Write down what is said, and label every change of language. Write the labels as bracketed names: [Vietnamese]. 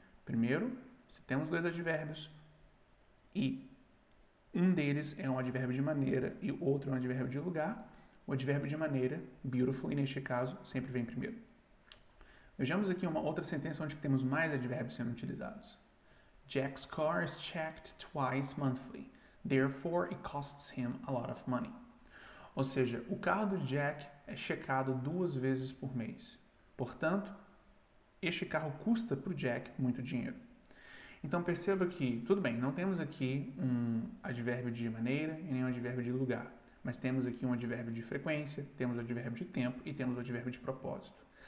[Portuguese] Primeiro, se temos dois advérbios e um deles é um advérbio de maneira e o outro é um advérbio de lugar, o advérbio de maneira, beautifully, neste caso, sempre vem primeiro. Vejamos aqui uma outra sentença onde temos mais advérbios sendo utilizados. [English] Jack's car is checked twice monthly. Therefore, it costs him a lot of money. [Portuguese] Ou seja, o carro do Jack é checado 2 vezes por mês. Portanto, este carro custa para o Jack muito dinheiro. Então, perceba que, tudo bem, não temos aqui um advérbio de maneira e nem um advérbio de lugar. Mas temos aqui um advérbio de frequência, temos o advérbio de tempo e temos o advérbio de propósito.